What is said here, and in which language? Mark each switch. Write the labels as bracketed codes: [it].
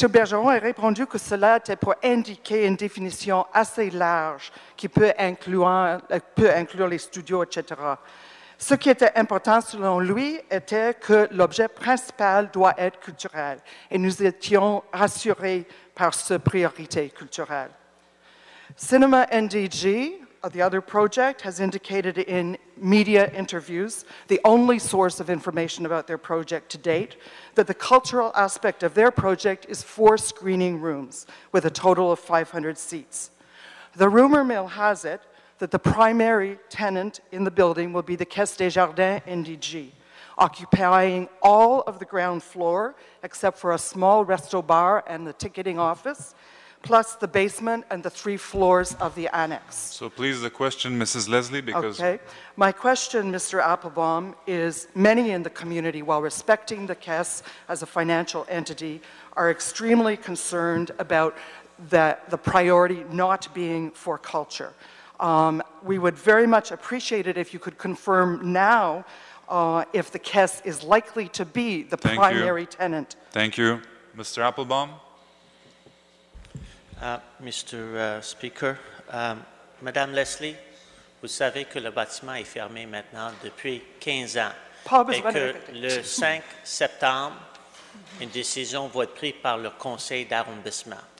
[fr] Bergeron a répondu que cela était pour indiquer une définition assez large qui peut inclure les studios, etc. Ce qui était important selon lui était que l'objet principal doit être culturel et nous étions rassurés par cette priorité culturelle. [en] Cinema NDG, the other project, has indicated in media interviews, the only source of information about their project to date, that the cultural aspect of their project is 4 screening rooms with a total of 500 seats. The rumor mill has it that the primary tenant in the building will be the Caisse des Jardins NDG, occupying all of the ground floor except for a small resto bar and the ticketing office, plus the basement and the 3 floors of the annex. So please, the question, Mrs. Leslie, because... Okay. My question, Mr. Applebaum, is many in the community, while respecting the Caisse as a financial entity, are extremely concerned about the priority not being for culture. We would very much appreciate it if you could confirm now if the Caisse is likely to be the primary tenant. Thank you. Mr. Applebaum? Mr. [fr] Speaker, Madame Leslie, vous savez que le bâtiment est fermé maintenant depuis 15 ans et que le 5 septembre, une décision va être prise par le conseil d'arrondissement.